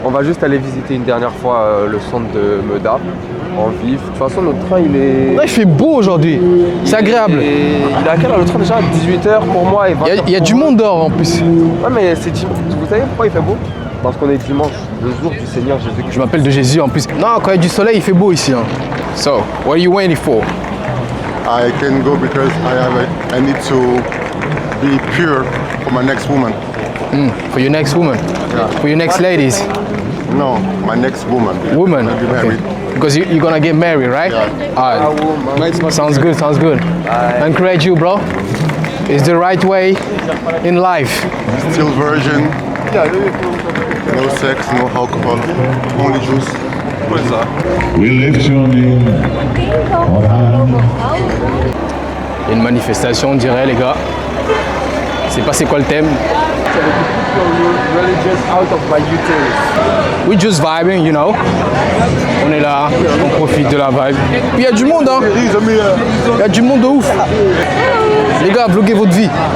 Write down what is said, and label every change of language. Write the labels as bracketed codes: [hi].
[fr] On va juste aller visiter une dernière fois le centre de Meda, en vif. De toute façon, notre train, il est... Ouais, il fait beau aujourd'hui. C'est agréable. Et il est à quelle heure le train déjà? 18h pour moi et 20h. Il y a du monde dehors en plus. Ouais, mais c'est dimanche. Vous savez pourquoi il fait beau? Parce qu'on est dimanche, le jour du Seigneur Jésus-Christ. Je m'appelle de Jésus en plus. Non, quand il y a du soleil, il fait beau ici. Hein. [en] So, what are you waiting for? I can go because I need to be pure for my next woman. For your next woman? Yeah. For your next ladies? No, my next woman. Woman? I'll be Okay. married. Because you're gonna get married, right? Yeah. Alright. Sounds good, sounds good. Encourage you, bro. It's the right way in life. Still virgin. No sex, no alcohol. Only juice. We lift your name on high. [fr] Il y a une manifestation, on dirait, les gars. Je sais pas c'est quoi le thème. [en] We just vibing, you know. [fr] On est là, on profite de la vibe. Puis il y a du monde, hein. Il y a du monde de ouf. Les gars, vloguez votre vie.